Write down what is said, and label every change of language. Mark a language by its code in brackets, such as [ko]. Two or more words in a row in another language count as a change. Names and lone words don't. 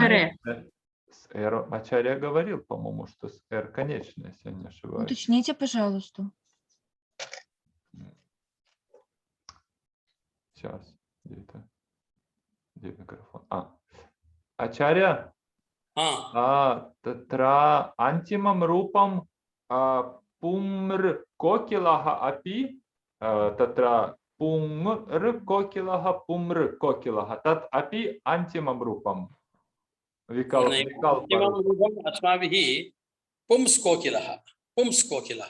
[ru] конечно. С R Ачарья говорил, по-моему, что с R конечная, если я не ошибаюсь. Уточните, пожалуйста. Сейчас, где микрофон? Ачарья, [sa] तत्र अन्तिमं रूपं पुम्र् कोकिलः अपि, तत्र पुम्र् कोकिलः, तत् अपि अन्तिमं रूपं. अस्माभिः पुंस्कोकिलः